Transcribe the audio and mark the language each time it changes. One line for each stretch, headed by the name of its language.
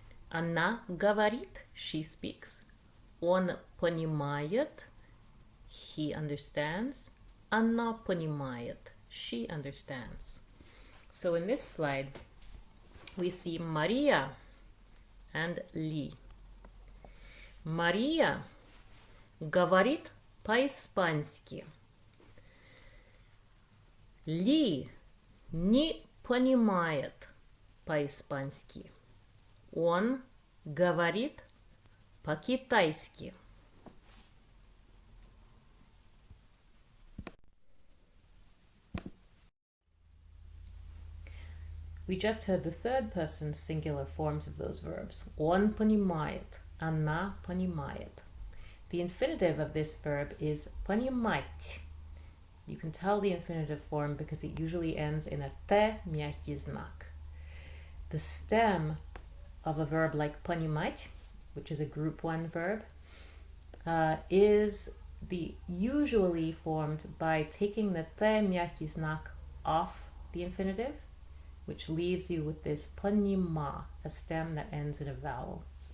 Russian: Она говорит,
English: she speaks.
Russian: Он понимает,
English: he understands.
Russian: Она понимает,
English: she understands. So in this slide, we see Maria and Lee.
Russian: Maria говорит по-испански. Ли не понимает по-испански. Он говорит по-китайски.
English: We just heard the third person singular forms of those verbs.
Russian: Он понимает, она понимает.
English: The infinitive of this verb is понимать. You can tell the infinitive form because it usually ends in a «т» мягкий знак. The stem of a verb like понимать, which is a group 1 verb, is usually formed by taking the «т» мягкий знак off the infinitive, which leaves you with this понима, a stem that ends in a vowel.